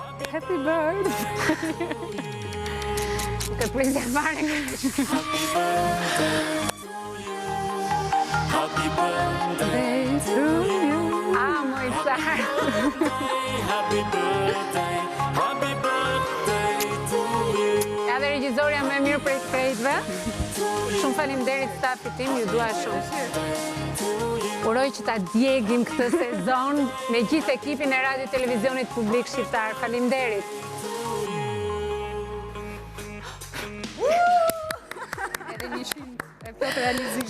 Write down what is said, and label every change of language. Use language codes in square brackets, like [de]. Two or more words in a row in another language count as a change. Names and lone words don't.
[en] Happy birthday. [sq] Këtë prisja fare nga [en] Happy birthday to you. Moj sar. Happy birthday to you. [sq] Edhe regjizoria më e mirë prej të krejtëve. Shumë faleminderit stafit tim, ju dua shumë. Uroj që ta djegim këtë sezon me gjithë ekipin e Radio Televizionit Publik Shqiptar. Faleminderit. Edhe një shumë e plot realizime.